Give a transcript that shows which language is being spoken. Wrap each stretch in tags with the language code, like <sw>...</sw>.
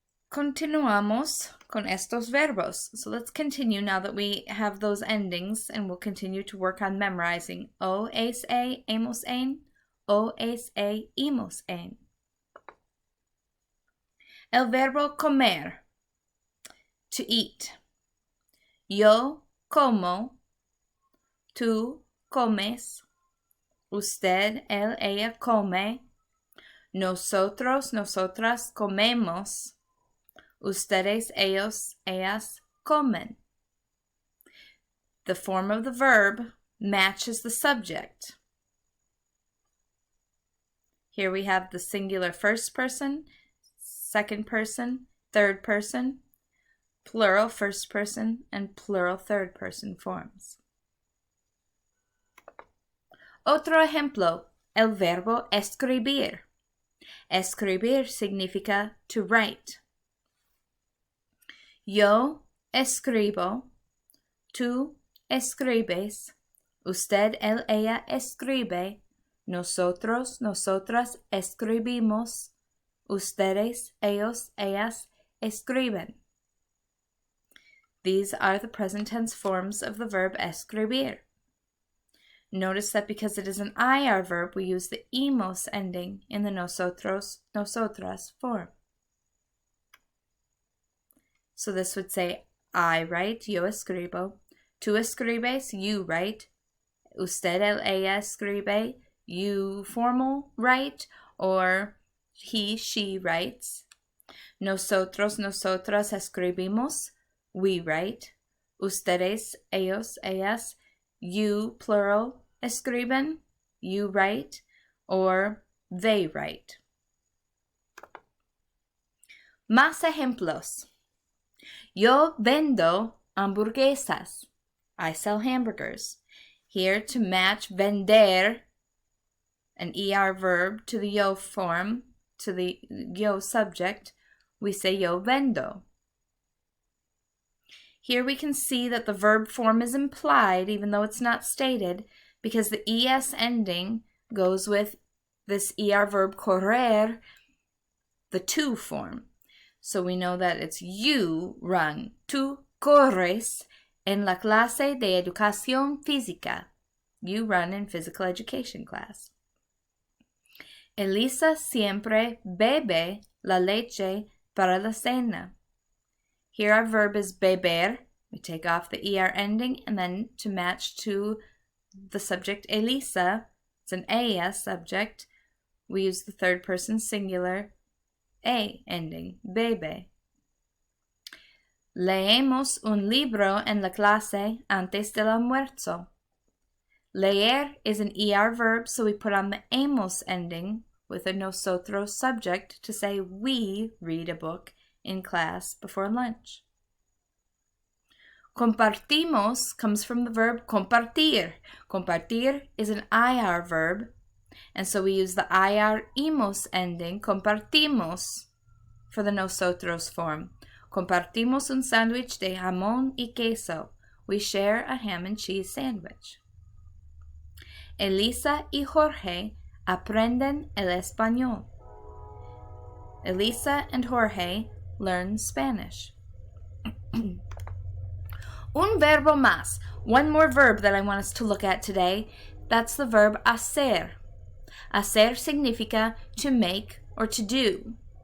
<es>Continuamos con estos verbos.</es> <en>So let's continue now that we have those endings, and we'll continue to work on memorizing O, es, hemos, en, O, es, hemos, en.</en> <es>El verbo comer,</es> <en>to eat.</en> <es>Yo como, tú comes, usted, él, ella come, nosotros, nosotras comemos, ustedes, ellos, ellas comen.</es> <en>The form of the verb matches the subject. Here we have the singular first person, second person, third person, plural first person, and plural third person forms.</en> <es>Otro ejemplo, el verbo escribir. Escribir significa</es> <en>to write.</en> <es>Yo escribo, tú escribes, usted, él, ella escribe, nosotros, nosotras escribimos, ustedes, ellos, ellas escriben.</es> <en>These are the present tense forms of the verb escribir. Notice that because it is an IR verb, we use the hemos ending in the nosotros, nosotras form. So this would say, I write,</en> <es>yo escribo, tú escribes,</es> <en>you write,</en> <es>usted, él, ella escribe,</es> <en>you formal write, or he, she writes.</en> <es>Nosotros, nosotras escribimos,</es> <en>we write.</en> <es>Ustedes, ellos, ellas,</es> <en>you, plural,</en> <es>escriben,</es> <en>you write, or they write.</en> <es>Más ejemplos. Yo vendo hamburguesas.</es> <en>I sell hamburgers. Here to match vender, an ER verb, to the yo form, to the yo subject, we say</en> <es>yo vendo.</es> <en>Here we can see that the verb form is implied, even though it's not stated, because the es ending goes with this ER verb correr, the to form. So we know that it's you run.</en> <es>Tú corres en la clase de educación física.</es> <en>you run in physical education class.</en> <es>Elisa siempre bebe la leche para la cena.</es> <en>Here our verb is beber. We take off the ER ending, and then to match to the subject Elisa, it's an ella subject, we use the third person singular a ending, bebe.</en> <es>Leemos un libro en la clase antes del almuerzo.</es> <en>Leer is an ER verb, so we put on the emos ending with a nosotros subject to say we read a book in class before lunch. Compartimos comes from the verb compartir. Compartir is an IR verb, and so we use the IR emos ending, compartimos, for the nosotros form.</en> <es>Compartimos un sándwich de jamón y queso.</es> <en>We share a ham and cheese sandwich.</en> <es>Elisa y Jorge aprenden el español.</es> <en>Elisa and Jorge learn Spanish.</en> <es>Un verbo más.</es> <en>One more verb that I want us to look at today. That's the verb hacer.</en> <es>Hacer significa</es> <en>to make or to do.</en>